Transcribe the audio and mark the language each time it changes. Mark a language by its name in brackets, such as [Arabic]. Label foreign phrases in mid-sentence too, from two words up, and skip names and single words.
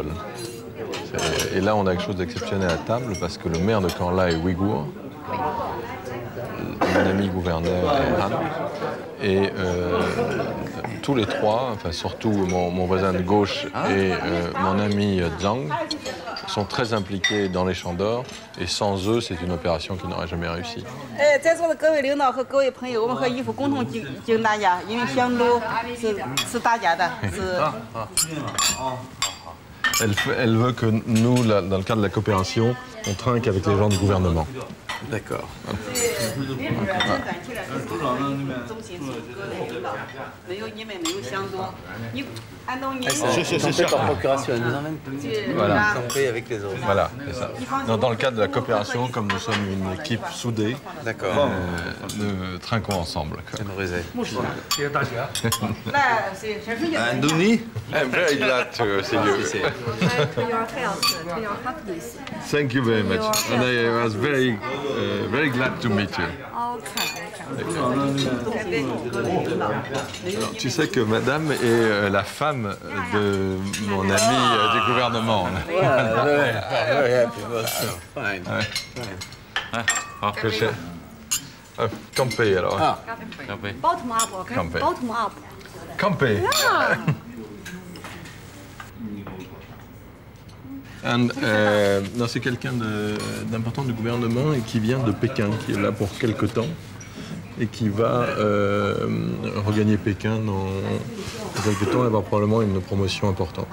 [French] Et là, on a quelque chose d'exceptionnel à table parce que le maire de Caen-là est ouïghour, mon ami gouverneur est Han, et tous les trois, enfin surtout mon voisin de gauche et mon ami Zhang, sont très impliqués dans les Champs d'Or, et sans eux, c'est une opération qui n'aurait jamais réussi. [Chinese] 在座的各位领导和各位朋友，我们和义父共同敬大家，因为香都是大家的，是。 [French] Elle veut que nous, là, dans le cadre de la coopération, on trinque avec les gens du gouvernement. D'accord. Par procuration, elle nous emmène. Voilà. Avec les autres. Voilà, c'est ça. Dans le cadre de la coopération, comme nous sommes une équipe soudée, nous trinquons ensemble. Andoni? [English] I'm very glad to see you. To your health, to your happiness. Thank you very much. And I was very glad to meet you. [French] Alors, tu sais que madame est la femme de mon ami du gouvernement. Campé alors. [English] Bottom up, okay? [French] Campé. [English] Bottom up. [French] Campé. Non, c'est quelqu'un d'important du gouvernement et qui vient de Pékin, qui est là pour quelque temps et qui va regagner Pékin dans quelques temps et avoir probablement une promotion importante.